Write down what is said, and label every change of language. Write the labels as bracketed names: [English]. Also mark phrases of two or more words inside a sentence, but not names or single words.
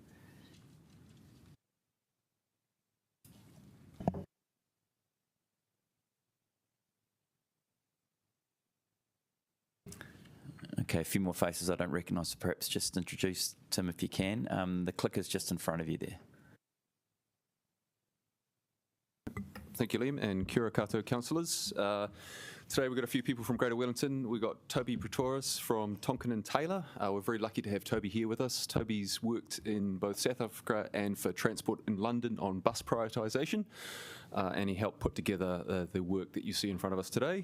[English] Okay, a few more faces I don't recognise, so perhaps just introduce Tim if you can. The clicker's just in front of you there. Thank you, Liam, and [Māori] kia ora koutou [English] councillors. Today we've got a few people from Greater Wellington. We've got Toby Pretorius from Tonkin and Taylor. We're very lucky to have Toby here with us. Toby's worked in both South Africa and for Transport in London on bus prioritisation, and he helped put together the work that you see in front of us today.